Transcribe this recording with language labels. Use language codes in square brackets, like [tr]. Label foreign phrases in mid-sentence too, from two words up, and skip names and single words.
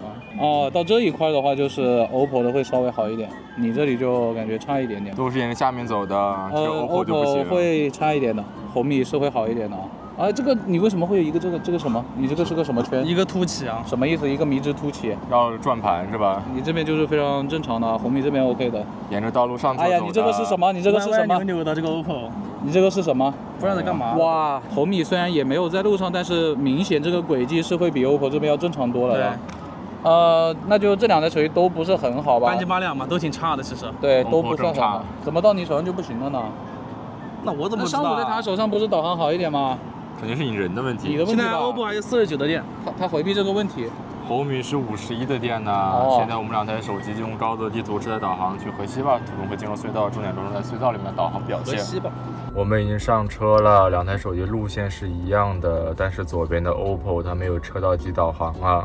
[zh] 哦，到這一塊的話就是 OPPO 的會稍微好一點，你這裡就感覺差一點點。都是沿着下面走的，OPPO 就不行了。會差一點的，紅米是會好一點的啊。啊，這個你為什麼會有一個這個什麼？你這個是個什麼圈？一個凸起啊？什麼意思？一個迷之凸起？繞着轉盤是吧？你這邊就是非常正常的，紅米這邊 OK 的。沿着道路上走。哎呀，你這個是什麼？你這個是什麼？歪歪扭扭的這個 OPPO。你這個是什麼？不知道在幹嘛。哇，紅米雖然也沒有在路上，但是明顯這個軌跡是會比 OPPO 這邊要正常多了的。那就這兩台手機都不是很好吧？半斤八兩嘛，都挺差的其實。對，都不算很好。怎麼到你手上就不行了呢？那我怎麼知道？上午在他手上不是導航好一點嗎？肯定是你人的問題。你的問題吧。現在 OPPO 還有49的電，他回避這個問題。紅米是51的電呢。現在我們2台手機就用高德地圖车載導航去河西吧，途中會進入隧道，重點着重在隧道裡面的導航表現。河西吧。我們已經上車了，2台手機路線是一樣的，但是左邊的 OPPO 它沒有車道級導航啊。